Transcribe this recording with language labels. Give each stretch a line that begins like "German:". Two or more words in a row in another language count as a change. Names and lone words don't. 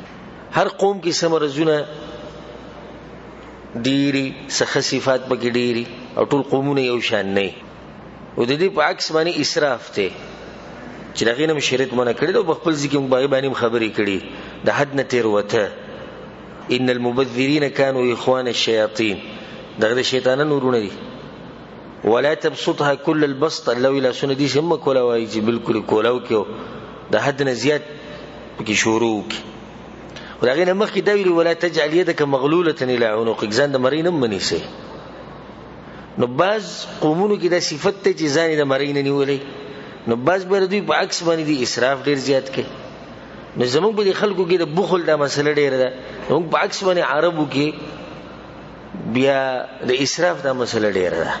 Pashto: هر قوم کې څه مرضونه ډېري، څه ښه صفات پکې ډېري، او ټول قومونه یو شان نه. او د دې په عکس باندې اسراف دی چې د هغې نه م شریعت منع کړی ده. او په خپل ځای کې موږ په هغې باندې هم خبرې کړي. د حد نه تېروته:
Arabic: ان المبذرین کانوا اخوان الشیاطین.
Pashto: دغه د شیطانانو ورونه دي.
Arabic: ولا تبسطها كل البسط.
Pashto: الله ویل لاسونه دې هم کوله وایي چې بلکل کولاو کې د حد نه زیات پکې شروع وکړي. او د هغې نه مخکې دا ویلي:
Arabic: ولا تجعل یدک مغلولة الی عنقک.
Pashto: ځان د مرۍ نه م منیسئ. نو بعض قومونو کې دا صفت دی چې ځان یې د مرۍ نه نیولی. نو بعض به دوی په عکس باندې د اسراف ډېر زیات کوي. نو زموږ په دې خلکو کې د بخل دا مسله ډېره ده. زموږ په عکس باندې عربو کې بیا د اسراف دا مسله ډېره ده.